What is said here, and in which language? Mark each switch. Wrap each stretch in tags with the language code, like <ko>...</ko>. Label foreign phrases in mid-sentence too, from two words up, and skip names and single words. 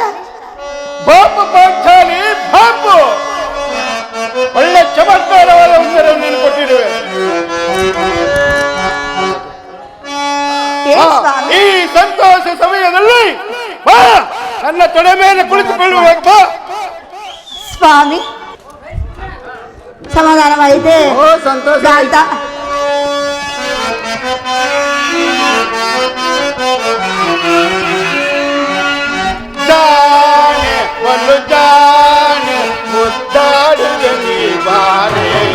<kn>ಬಾಪು ಪಾಂಚಾಲಿ ಬಾಪು, ಒಳ್ಳೆ ಚಮತ್ಕಾರವಾದ ಉತ್ತರವನ್ನು ಕೊಟ್ಟಿರುವೆ. ಈ ಸಂತೋಷ ಸಮಯದಲ್ಲಿ ಬಾ, ನನ್ನ ತೊಡೆ ಮೇಲೆ ಕುಳಿತುಕೊಳ್ಳುವಾಗ ಬಾ. ಸ್ವಾಮಿ, ಸಮಾಧಾನವಾಯಿತೆ? ಸಂತೋಷ. ಜಾನೆ ಒಂದು ಜಾನೆ ಮುದ್ದಾಡುವೆ ನೀ ಬಾರೆ.</kn>